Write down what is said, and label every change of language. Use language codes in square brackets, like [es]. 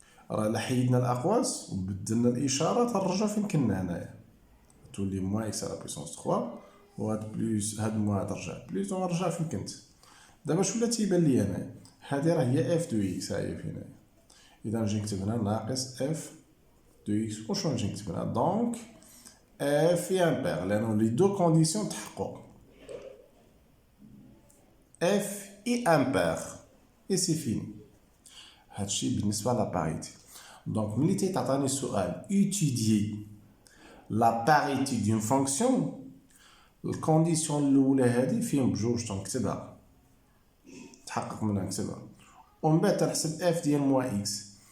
[ar] راه الا حيدنا الاقواس وبدلنا الاشاره تنرجعو فين كنا هنايا تولي موان x على بويسونس 3 وهاد بلوس هاد موان ترجع بلوس ونرجع فين كنت. دابا شو ولا تيبان لي هنايا هادي راه هي f دو x ها هي فين هنايا. اذا نجي نكتب هنا ناقص f de x وشنو نجي نكتب هنا دونك [fr] f est impair [ar] لأنه لي دو كونديسيون تحققوا. [fr] f est impair et c'est fini. [ar] هادشي بالنسبة لا باريتي. دونك ملي تيعطيني السؤال étudier لا باريتي دون فونكسيون الكونديسيون الاولى هذه فيهم بجوج تنكتبها تحقق منها نكتبها ومن بعد تنحسب اف ديال موا اكس.